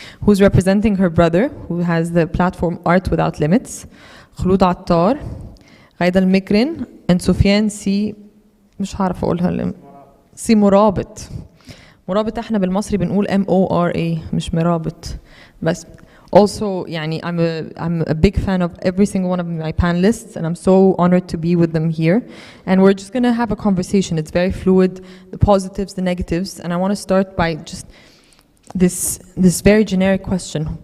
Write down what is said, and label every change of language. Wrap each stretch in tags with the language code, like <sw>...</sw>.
<en>Who's representing her brother, who has the platform Art Without Limits.</en> <ar>خلود عطار, غايدة المكرن, and سفيان سي مش هعرف أقولها سي مرابط. مرابط احنا بالمصري بنقول M-O-R-A مش مرابط. بس</ar> <en>also</en> <ar>يعني</ar> <en>I'm a big fan of every single one of my panelists, and I'm so honored to be with them here. And we're just going to have a conversation. It's very fluid, the positives, the negatives, and I want to start by just this very generic question.</en>